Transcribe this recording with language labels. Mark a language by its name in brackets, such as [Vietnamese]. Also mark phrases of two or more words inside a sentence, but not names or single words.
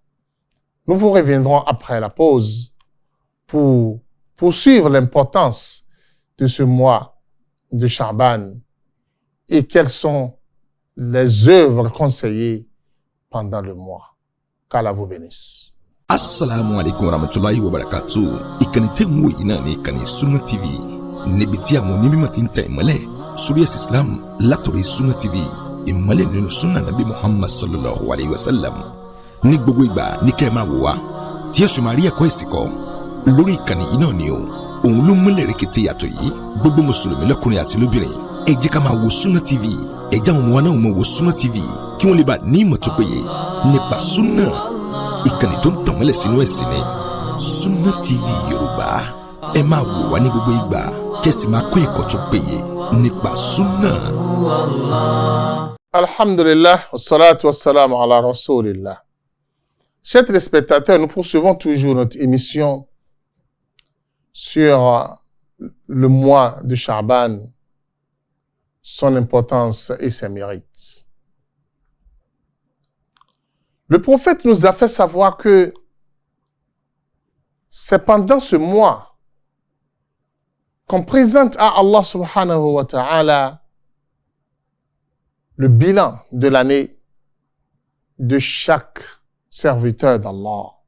[French] Nous vous reviendrons après la pause pour poursuivre l'importance de ce mois de Sha'ban et quelles sont les œuvres conseillées pendant le mois. Qu'Allah vous bénisse. [Arabic] السلام عليكم ورحمة الله وبركاته. [Yoruba] Ìkànnì tẹ́ ń wò yìí náà ní ìkànnì Sunna TV. Níbi tí àwọn onímọ̀ ti ń tẹ ìmọ́lẹ̀ sórí ẹ̀sìn Islam látòrí Sunna TV. Ìmọ́lẹ̀ nínú Sunna Nabi Muhammad [Arabic] صلى الله عليه وسلم. [Yoruba] Ní gbogbo ìgbà ní kẹ́ ẹ máa wò wá tí ẹ sì máa rí ẹ̀kọ́ ẹ̀sìn kọ́ lórí ìkànnì yìí náà ni o. Òun ló múlẹ̀ rẹ̀kẹ̀tẹ̀ yàtọ̀ yìí. Gbogbo mùsùlùmí lọ́kùnrin àti lóbìnrin ẹ jẹ́ ká máa wo Sunna TV. Ẹ jẹ́ àwọn ọmọ wa náà máa wo Sunna TV kí wọ́n lè bá ní ìmọ̀ tó péye nípa Sunna. Ìkànnì tó ń tàn mọ́lẹ̀ sínú ẹ̀sìn ni Sunna TV Yorùbá. Ẹ máa wò wá ní gbogbo ìgbà kẹ́sì máa kọ́ ẹ̀kọ́ tó péye nípa Sunna. [Arabic] الحمد لله، والصلاة والسلام على رسول الله. [French] Chers téléspectateurs, nous poursuivons toujours notre émission sur le mois de Sha'ban, son importance et ses mérites. Le prophète nous a fait savoir que c'est pendant ce mois qu'on présente à Allah [Arabic] سبحانه وتعالى [French] le bilan de l'année de chaque serviteur d'Allah.